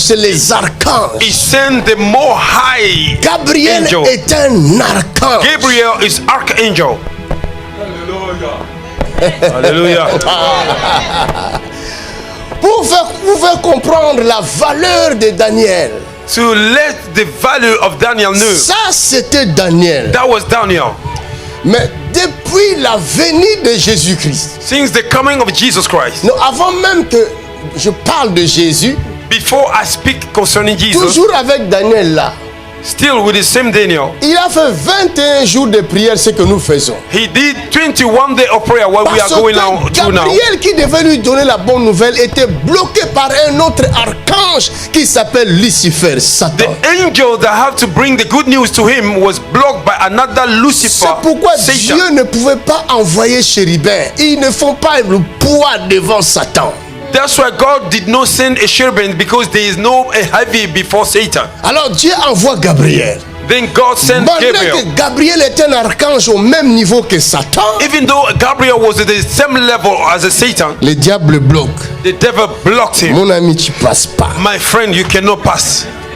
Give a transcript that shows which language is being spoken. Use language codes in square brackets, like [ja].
[fr] C'est les archanges. [en] He sent the more high Gabriel angel. [fr] est un archange. [en] Gabriel is archangel. Hallelujah. [fr] Pour faire comprendre la valeur de Daniel. [en] To let the value of Daniel know. [fr] Ça, c'était Daniel. [en] That was Daniel. [fr] Mais depuis la venue de Jésus-Christ, [en] Since the coming of Jesus Christ. [fr] non, avant même que je parle de Jésus, [en] Before I speak concerning Jesus, [fr] toujours avec Daniel là, [en] still with the same Daniel, [fr] il a fait 21 jours de prière, ce que nous faisons. [en] he did 21 days of prayer what we are [fr] Parce [en] going [fr] que [en] through now. [fr] Gabriel qui devait lui donner la bonne nouvelle était bloqué par un autre archange qui s'appelle Lucifer, Satan. [en] The angel that had to bring the good news to him was blocked by another Lucifer, [fr] C'est pourquoi [en] Satan. [fr] Dieu ne pouvait pas envoyer chérubin. Ils ne font pas le poids devant Satan. [en] That's why God did not send a cherubim, because there is no a heavy before Satan. [fr] Alors Dieu envoie Gabriel. [en] Then God sent [fr] Malgré [en] Gabriel. [fr] que Gabriel est un archange au même niveau que Satan, [en] Even though Gabriel was at the same level as a Satan, [fr] le diable bloque. [en] The devil blocked him. [fr] Mon ami, tu passes pas. [en] My friend, you cannot pass.